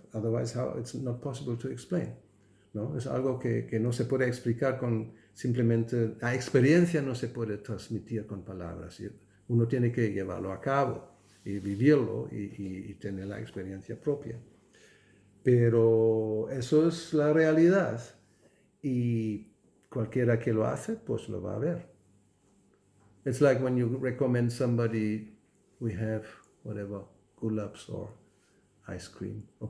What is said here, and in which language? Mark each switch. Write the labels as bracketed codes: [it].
[en] Otherwise, it's not possible to explain. [es] ¿No? Es algo que no se puede explicar con simplemente, la experiencia no se puede transmitir con palabras. Uno tiene que llevarlo a cabo y vivirlo y tener la experiencia propia. Pero eso es la realidad y cualquiera que lo hace, pues lo va a ver. [en] It's like when you recommend somebody, we have whatever, gulaps or ice cream.